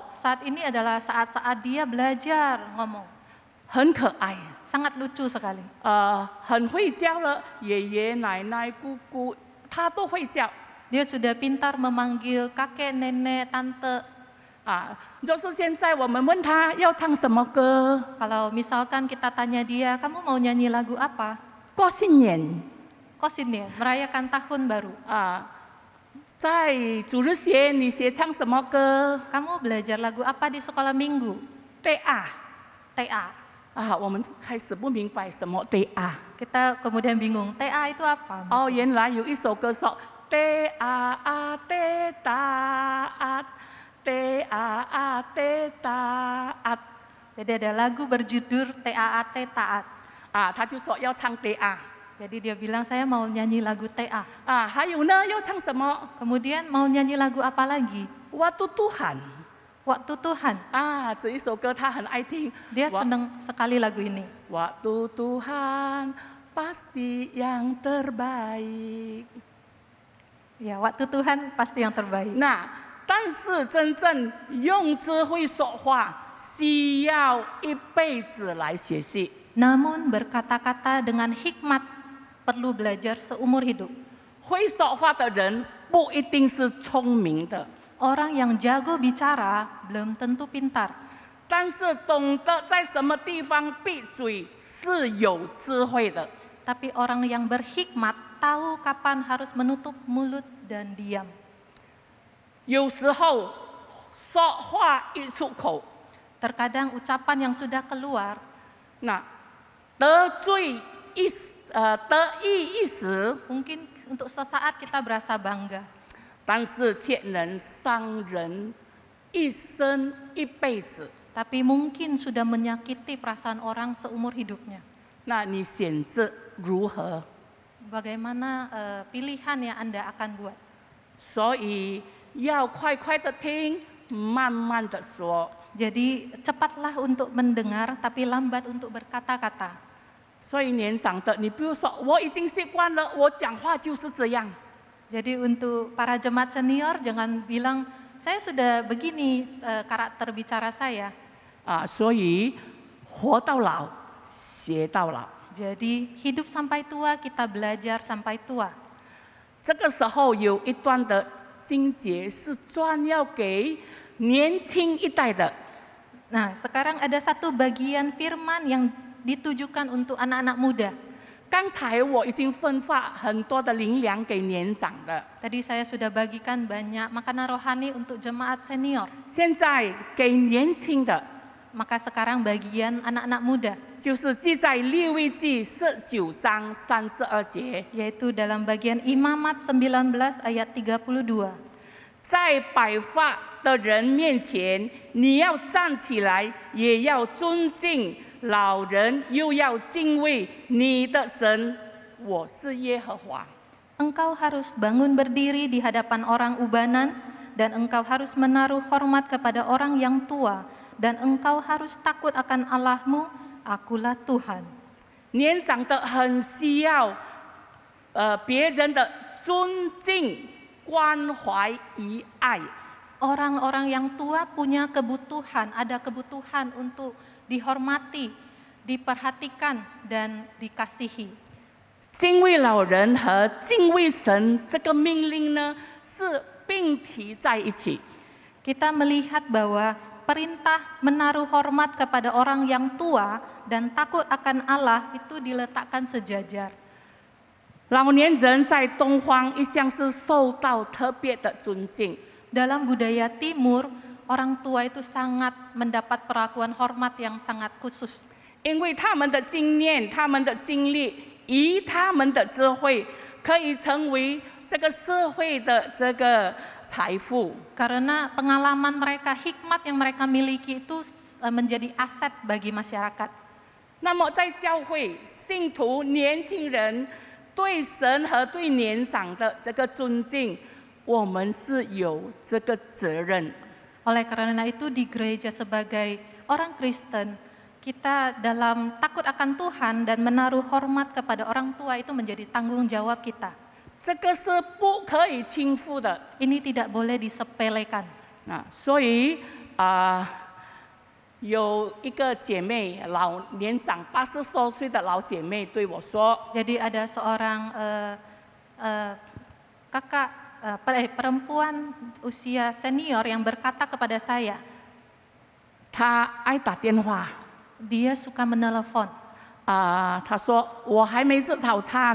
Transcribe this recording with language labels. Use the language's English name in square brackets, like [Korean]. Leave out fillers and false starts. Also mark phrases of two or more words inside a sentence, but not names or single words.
[Indonesian] Saat ini adalah saat-saat dia belajar ngomong. [Chinese] 很可爱。 [Indonesian] Sangat lucu sekali. [Chinese] 很会叫了，爷爷奶奶姑姑，她都会叫。 [Indonesian] Dia sudah pintar memanggil kakek, nenek, tante. [Chinese] 就是现在我们问他要唱什么歌， [Indonesian] Kalau misalkan kita tanya dia, kamu mau nyanyi lagu apa? [Chinese] 过新年 [Indonesian] Kosinian, merayakan tahun baru. [Chinese] 在主日学你学唱什么歌？ [Indonesian] Kamu belajar lagu apa di sekolah minggu? [Chinese] 对啊， [Indonesian] TA. [Chinese] 我们开始不明白什么对啊。 [Indonesian] Kita kemudian bingung, TA itu apa? [Chinese] 原来有一首歌说对啊对哒对啊对哒 [Indonesian] Jadi ada lagu berjudul TAAT Taat. [Chinese] 他就说要唱对啊。 [Indonesian] Jadi dia bilang saya mau nyanyi lagu TA. [Chinese] 还有呢，要唱什么？ [Indonesian] Kemudian mau nyanyi lagu apa lagi? Waktu Tuhan. Waktu Tuhan. [Chinese] 这一首歌他很爱听。 [Indonesian] Dia senang sekali lagu ini. Waktu Tuhan pasti yang terbaik. Ya, waktu Tuhan pasti yang terbaik. [Chinese] 但是真正用智慧说话，需要一辈子来学习。 [Indonesian] Namun berkata-kata dengan hikmat perlu belajar seumur hidup. [Chinese] 会说话的人不一定是聪明的， [Indonesian] Orang yang jago bicara belum tentu pintar. [Chinese] 但是懂得在什么地方闭嘴是有智慧的。 [Indonesian] Tapi orang yang berhikmat tahu kapan harus menutup mulut dan diam. [Chinese] 有时候说话一出口， [Indonesian] Terkadang ucapan yang sudah keluar [Chinese] 得意一时， [Indonesian] mungkin untuk sesaat kita berasa bangga, [Chinese] 但是却能伤人一生一辈子。 [Indonesian] tapi mungkin sudah menyakiti perasaan orang seumur hidupnya. [Chinese] 你选择如何？ [Indonesian] Bagaimana pilihan yang Anda akan buat? [Chinese] 所以要快快的听，慢慢的说。 [Indonesian] Jadi cepatlah untuk mendengar, tapi lambat untuk berkata-kata. [Chinese] 所以年长的，你不要说我已经习惯了，我讲话就是这样。 [Indonesian] Jadi untuk para jemaat senior jangan bilang saya sudah begini karakter bicara saya. [Chinese] 所以活到老，学到老。 [Indonesian] Jadi hidup sampai tua, kita belajar sampai tua. [Chinese] 这个时候有一段的经节是专要给年轻一代的。 [Indonesian] Nah, sekarang ada satu bagian firman yang ditujukan untuk anak-anak muda. [Chinese] 刚才我已经分发很多的灵粮给年长的， [Indonesian] Tadi saya sudah bagikan banyak makanan rohani untuk jemaat senior. [Chinese] 现在给年轻的， [Indonesian] Maka sekarang bagian anak-anak muda, [Chinese] 就是记在利未记19章32节， [Indonesian] yaitu dalam bagian Imamat 19 ayat 32. [Chinese] 在白发的人面前，你要站起来，也要尊敬老人，又要敬畏你的神。我是耶和华。 [Indonesian] Engkau harus bangun berdiri di hadapan orang ubanan, dan engkau harus menaruh hormat kepada orang yang tua, dan engkau harus takut akan Allahmu, akulah Tuhan. [Chinese] 年长的很需要，别人的尊敬、关怀、与爱。 [Indonesian] Orang-orang yang tua punya kebutuhan, ada kebutuhan untuk dihormati, diperhatikan, dan dikasihi. [Chinese] 敬畏老人和敬畏神这个命令呢，是并提在一起。 [Indonesian] Kita melihat bahwa perintah menaruh hormat kepada orang yang tua dan takut akan Allah itu diletakkan sejajar. [Chinese] 老年人在东方一向是受到特别的尊敬， [Indonesian] Dalam budaya Timur, orang tua itu sangat mendapat perlakuan hormat yang sangat khusus. [Chinese] 因为他们的经验、他们的经历以他们的智慧，可以成为这个社会的这个财富。 [Indonesian] Karena pengalaman mereka, hikmat yang mereka miliki itu menjadi aset bagi masyarakat. [Chinese] 那么在教会，信徒、年轻人对神和对年长的这个尊敬，我们是有这个责任。 [Indonesian] Oleh karena itu di gereja sebagai orang Kristen, kita dalam takut akan Tuhan dan menaruh hormat kepada orang tua itu menjadi tanggung jawab kita. [Chinese] 这个是不可以轻忽的。 [Indonesian] Ini tidak boleh disepelekan. [Chinese] 所以有一个姐妹，老年长80多岁的老姐妹对我说 [Indonesian] Jadi ada seorang kakak perempuan usia senior yang berkata kepada saya, [Chinese] 她爱打电话 [Indonesian] dia suka menelepon. [Chinese] 她说我还没吃早餐，